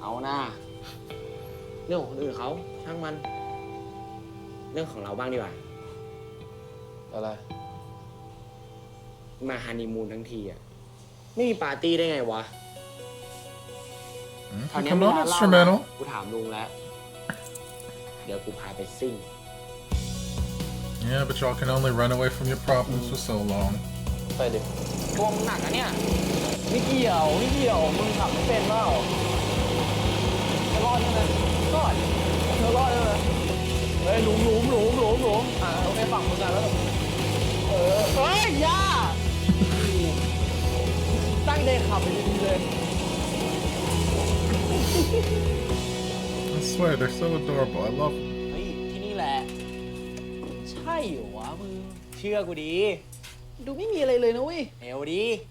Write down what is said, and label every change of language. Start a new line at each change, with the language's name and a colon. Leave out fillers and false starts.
Thai: นะเรื่องของคนอื่นเขาช่างมัน เรื่องของเราบ้างดีกว่า อะไร มาฮันนีมูนทั้งทีอ่ะไม่มีปาร์ตี้ได้ไงวะคราวนี้
English: Come
Thai: มี
English: on,
Thai: ร้านเหล้า
English: instrumental.
Thai: กูถามลุงแล้ว เดี๋ยวกูพาไปซิ่ง
English: Yeah, but y'all can only run away from your problems for so long.
Thai: ไปดิ ตัวมึงหนักอะเนี่ย ไม่เกี่ยวมึงขับไม่เป็นเปล่ารอดใช่ไหมรอดเธอรอดใช่ไหมเฮ้ยหลุมโอเคฝั่งมึงอะแล้วเฮ้ยย่าตั้งใจขับไปดีๆเลย
English: I swear, they're so adorable. I love them.
Thai: เฮ้ย ที่นี่แหละ ใช่เหรอวะมึง เชื่อกูดี ดูไม่มีอะไรเลยนะเว้ย เอวดี